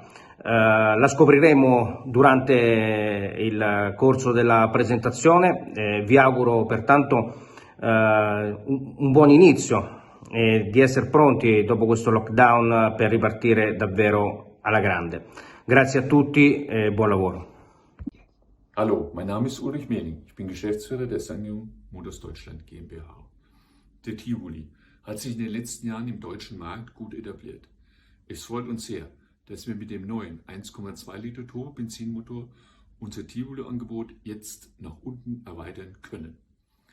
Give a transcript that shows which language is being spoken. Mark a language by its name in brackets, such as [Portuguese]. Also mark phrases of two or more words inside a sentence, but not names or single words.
[Italian] La scopriremo durante il corso della presentazione, vi auguro pertanto un buon inizio e di essere pronti dopo questo lockdown per ripartire davvero alla grande. Grazie a tutti e buon lavoro. [German] Hallo, mein Name ist Ulrich Mehling. Ich bin Geschäftsführer der SsangYong Motors Deutschland GmbH. Der Tivoli hat sich in den letzten Jahren im deutschen Markt gut etabliert. Es freut uns sehr, dass wir mit dem neuen 1,2 Liter Turbo-Benzinmotor unser Tivoli-Angebot jetzt nach unten erweitern können.